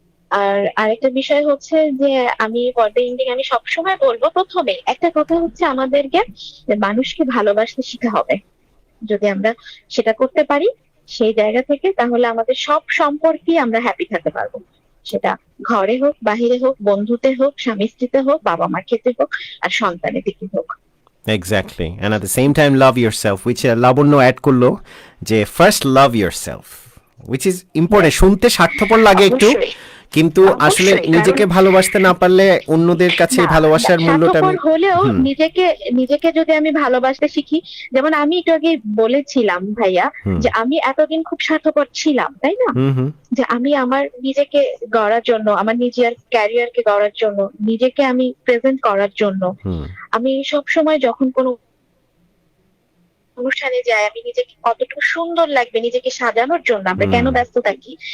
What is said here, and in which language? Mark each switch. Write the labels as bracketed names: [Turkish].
[Bangla] আর আরেকটা বিষয় হচ্ছে যে আমি পর্দা ইন্ডিং আমি সবসময় বলবো, প্রথমে একটা কথা হচ্ছে আমাদেরকে মানুষকে ভালোবাসতে শিখতে হবে। যদি আমরা সেটা করতে পারি সেই জায়গা থেকে, তাহলে আমাদের সব সম্পর্কে আমরা হ্যাপি থাকতে পারবো। সেটা ঘরে হোক, বাহিরে হোক, বন্ধুতে হোক, স্বামী স্ত্রীতে হোক, বাবা মার ক্ষেত্রে হোক, আর সন্তানের দিকে হোক। [English] Exactly. And at the same time love yourself, which Labanya [Bangla] add করলো যে [English] First love yourself, which is important. [Bangla] শুনতে স্বার্থপর লাগে একটু, কিন্তু আসলে নিজেকে ভালোবাসতে না পারলে অন্যদের কাছে ভালোবাসার মূল্যটা হলেও নিজেকে যদি আমি ভালোবাসতে শিখি, যেমন আমি একটু আগে বলেছিলাম ভাইয়া যে আমি এতদিন খুব স্বার্থপর ছিলাম, তাই না? যে আমি আমার নিজেকে গড়ার জন্য, আমার নিজের ক্যারিয়ারকে গড়ার জন্য, নিজেকে আমি প্রেজেন্ট করার জন্য, আমি সব সময় যখন কোনো অনুষ্ঠানে যাই, আমি নিজেকে কতটুকু সুন্দর লাগবে নিজেকে সাজানোর জন্য আমরা কেন ব্যস্ত থাকি?